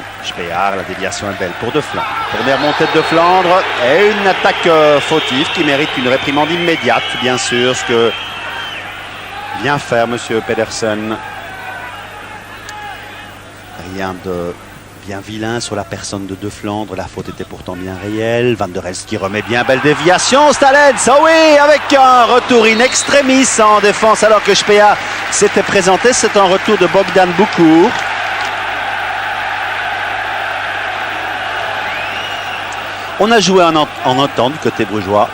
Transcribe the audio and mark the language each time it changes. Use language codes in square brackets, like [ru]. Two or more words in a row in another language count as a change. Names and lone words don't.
[fr] Spear, la déviation est belle pour De Flandre. Première montée de Flandre et une attaque fautive qui mérite une réprimande immédiate, bien sûr, ce que vient faire monsieur Pedersen. Rien de bien vilain sur la personne de De Flandre. La faute était pourtant bien réelle. Van der Elst qui remet bien, belle déviation. Stalens, oh oui, avec un retour in extremis en défense alors que Speer s'était présenté. C'est un retour de Bogdan Boucourt. On a joué en entente du côté brugeois.